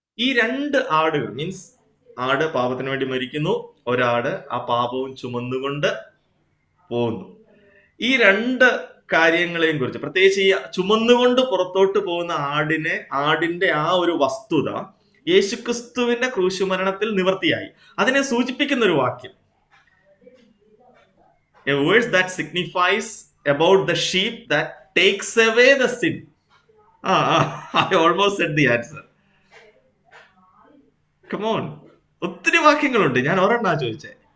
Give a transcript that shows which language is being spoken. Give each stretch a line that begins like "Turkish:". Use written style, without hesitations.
Malayalam: ഈ രണ്ട് ആടുകൾ മീൻസ് ആട് പാപത്തിന് വേണ്ടി മരിക്കുന്നു, ഒരാട് ആ പാപവും ചുമന്നുകൊണ്ട് പോകുന്നു. ഈ രണ്ട് കാര്യങ്ങളെയും കുറിച്ച്, പ്രത്യേകിച്ച് ഈ ചുമന്നുകൊണ്ട് പുറത്തോട്ട് പോകുന്ന ആടിന്റെ ആ ഒരു വസ്തുത യേശുക്രിസ്തുവിന്റെ ക്രൂശുമരണത്തിൽ നിവർത്തിയായി. അതിനെ സൂചിപ്പിക്കുന്ന ഒരു വാക്യം,
English: a verse that signifies about the sheep that takes away the sin. I almost said the answer. Come on.
Malayalam: ഒത്തിരി വാക്യങ്ങളുണ്ട്, ഞാൻ ഒരെണ്ണാ ചോദിച്ചേ.